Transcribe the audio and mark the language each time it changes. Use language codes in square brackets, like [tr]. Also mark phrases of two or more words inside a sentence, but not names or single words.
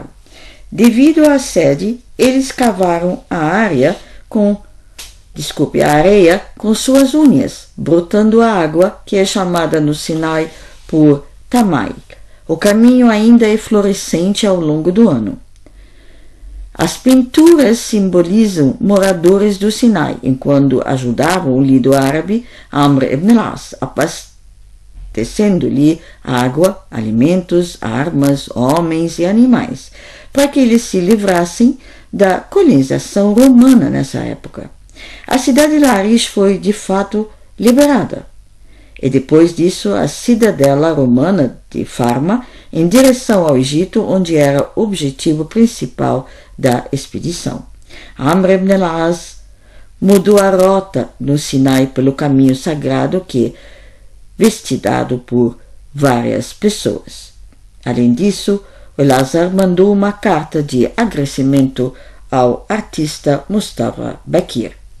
[pt] Devido à sede, eles cavaram a areia com suas unhas, brotando a água, que é chamada no Sinai por Tamai. O caminho ainda é florescente ao longo do ano. As pinturas simbolizam moradores do Sinai, enquanto ajudavam o líder árabe Amr ibn al-As, abastecendo-lhe água, alimentos, armas, homens e animais, para que eles se livrassem da colonização romana nessa época. A cidade de Larish foi, de fato, liberada. E depois disso, a cidadela romana de Farma, em direção ao Egito, onde era o objetivo principal da expedição. Amr ibn al-As mudou a rota no Sinai pelo caminho sagrado que, vestidado por várias pessoas. Além disso, o Elazar mandou uma carta de agradecimento ao artista Mustafa Bakir.